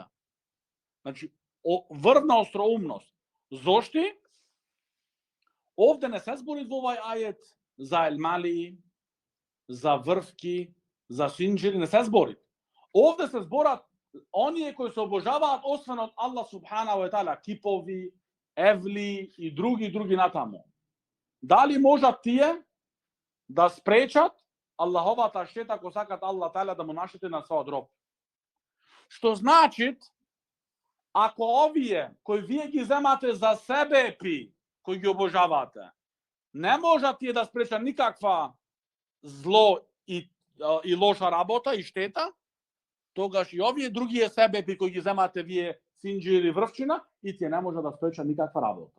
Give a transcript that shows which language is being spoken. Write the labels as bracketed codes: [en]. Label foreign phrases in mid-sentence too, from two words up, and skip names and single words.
[mk] Значи врвна остроумност. Зошто? Овде не се збори во овај ајет за елмали, за врвки, за синџири, не се збори. Овде се зборат оние кои се обожаваат освен од Аллах [ar] سبحانه وتعالى, [mk] кипови, евли и други натаму. Дали можат тие да спречат Аллаховата штета ако сакат [ar] الله تعالى [mk] да му нашите на својот роб? Што значи, ако овие кои вие ги земате за себе пи, кои ги обожавате, не можат тие да спречат никаква зло и лоша работа и штета, тогаш и овие другие себепи кои ги земате вие синџири врвчина, и тие не можат да спречат никаква работа.